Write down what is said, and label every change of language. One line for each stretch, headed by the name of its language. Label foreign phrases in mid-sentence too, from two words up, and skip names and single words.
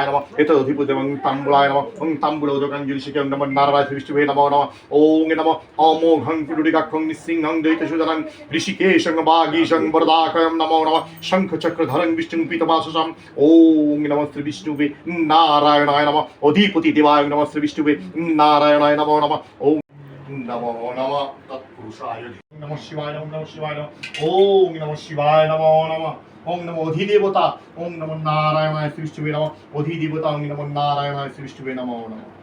Sanskrit: নমঃ এতৎ অধিপতি ওং তাম্বুলায় নমঃ ওং তাম্বুলৌদ কাঞ্জলি শিখে ওং নমঃ নারায়ণ শ্রী বিষ্ণুবে নমঃ নমঃ ওং নমঃ অমোঘং পুরুডিকাক্ষং নিঃসিংহং দ্বৈতসুধরং ঋষিকেশং বাগীশং বরদাকয়ং নমো নমঃ শঙ্খ চক্রধরং বিষ্ণুং পীতবাসসং ওং নমঃ শ্রী বিষ্ণুবে নারায়ণায় নমঃ অধিপতি দেবায় নমঃ শ্রী বিষ্ণুবে নারায়ণায় নমো নমঃ ওং নমো নমঃ তৎপুরুষায় নমঃ শিবায় নমঃ শিবায় নমঃ ওং নমঃ শিবায় নমো নমঃ ওং নমঃ অধিদেবতা ওং নমঃ নারায়ণায় শ্রী বিষ্ণুবে নমঃ অধিদেবতা ওং নমঃ নারায়ণায় শ্রী বিষ্ণুবে নমো নমঃ।